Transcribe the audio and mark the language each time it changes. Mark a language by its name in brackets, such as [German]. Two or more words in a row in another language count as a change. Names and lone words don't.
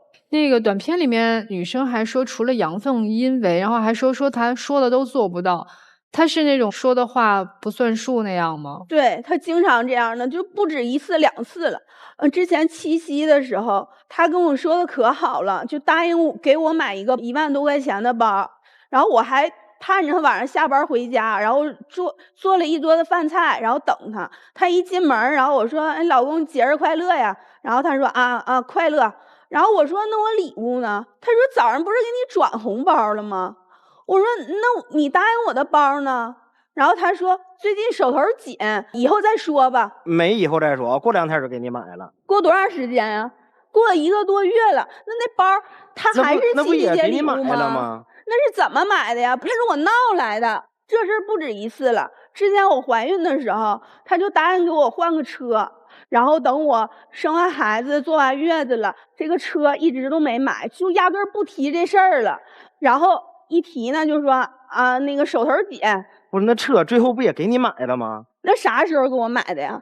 [Chinese] 那個短片裡面女生還說，除了陽奉陰违，然後還說她說的都做不到。她是那種說的話不算數那樣嗎？對，她經常這樣的，就不止1次2次了。之前七夕的時候，她跟我說的可好了，就答應我給我買一個1萬多塊錢的包，然後我還盼着她晚上下班回家，然后做了一桌子飯菜，然後等她。她一進門，然後我說：“哎，老公節日快樂呀！” 然後她說：“啊，快樂。”然後我說：“那我禮物呢？” 她說：“早上不是給你轉紅包了嗎？”我說：“那你答應我的包呢？” 然後他說：“最近手頭緊，以後再說吧。” 沒以後再說，過2天就給你買了。過多長時間呀？過了1個多月了。那包他還是那不也給你買了嗎？那是怎麼買的呀？不是我鬧來的。這事兒不止1次了。之前我懷孕的時候，他就答應給我換個車，然後等我生完孩子坐完月子了，這個車一直都沒買，就壓根兒不提這事兒了。然後一提呢，就說那個手頭緊。不是，那車最後不也給你買了嗎？那啥時候給我買的呀？